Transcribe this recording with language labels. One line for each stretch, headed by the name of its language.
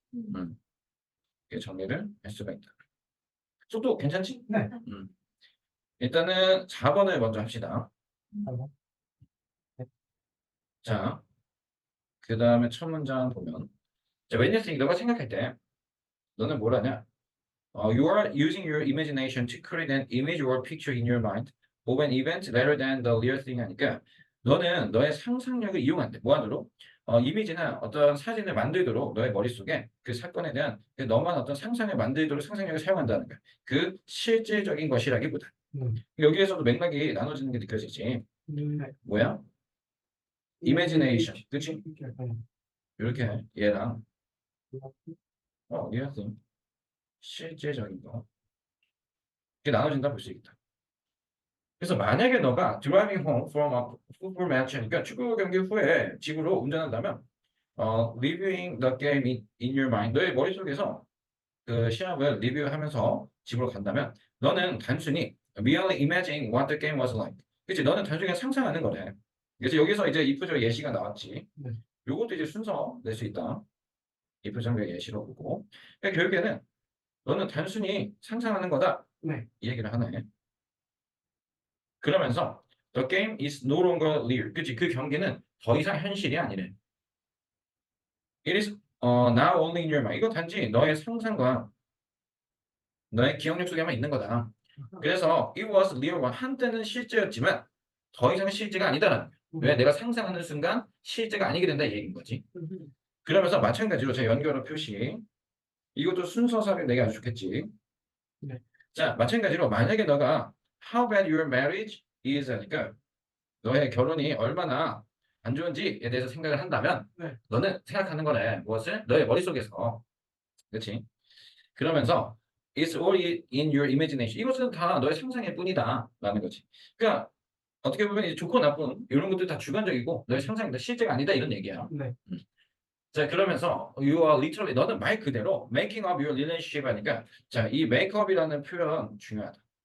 Korean: 이렇게 정리를 할 수가 있다. 속도 괜찮지? 네. 일단은 4번을 먼저 합시다. 잠깐만. 자, 그 다음에 첫 문장 보면 자,
English: when you think,
Korean: 너가 생각할 때 너는 뭘 하냐?
English: You are using your imagination to create an image or picture in your mind of an event rather than the real thing
Korean: 하니까
English: 너는 너의 상상력을 이용한대.
Korean: 무한으로 이미지나 어떤 사진을 만들도록 너의 머릿속에 그 사건에 대한 너만 어떤 상상을 만들도록 상상력을 사용한다는 거야. 그 실질적인 것이라기보다. 여기에서도 맥락이 나눠지는 게 느껴지지. 네. 뭐야? imagination. 그치? 네. 이렇게 얘랑 real thing. 실제적인 거. 이렇게 나눠진다 볼 수 있다. 그래서 만약에 너가
English: driving home from a football match
Korean: 하니까 축구 경기 후에 집으로 운전한다면
English: reviewing the game in your mind
Korean: 너의 머릿속에서 그 시합을 리뷰하면서 집으로 간다면 너는 단순히
English: merely imagining what the game was like.
Korean: 그치? 너는 단순히 상상하는 거래. 그래서 여기서 이제 if적 예시가 나왔지. 네. 요것도 이제 순서 낼 수 있다. if적의 예시로 보고. 그러니까 결국에는 너는 단순히 상상하는 거다. 네. 이 얘기를 하네. 그러면서
English: the game is no longer real.
Korean: 그치? 그 경기는 더 이상 현실이 아니래.
English: It is now only in your mind.
Korean: 이거 단지 너의 상상과 너의 기억력 속에만 있는 거다. 그래서
English: it was real one.
Korean: 한때는 실제였지만 더 이상 실제가 아니다라는 거야. 왜? 내가 상상하는 순간 실제가 아니게 된다 이 얘기인 거지. 그러면서 마찬가지로 제 연결어 표시 이것도 순서상에 내가 아주 좋겠지. 네. 자, 마찬가지로 만약에 너가
English: how bad your marriage is
Korean: 하니까 너의 결혼이 얼마나 안 좋은지에 대해서 생각을 한다면 네. 너는 생각하는 거네. 무엇을? 너의 머릿속에서. 그렇지? 그러면서
English: it's all in your imagination.
Korean: 이것은 다 너의 상상일 뿐이다. 라는 거지. 그러니까 어떻게 보면 이제 좋고 나쁜 이런 것들 다 주관적이고 너의 상상이다. 실제가 아니다. 이런 얘기야. 네. 자, 그러면서
English: you are literally
Korean: 너는 말 그대로
English: making up your relationship
Korean: 하니까 자, 이 make up이라는 표현 중요하다.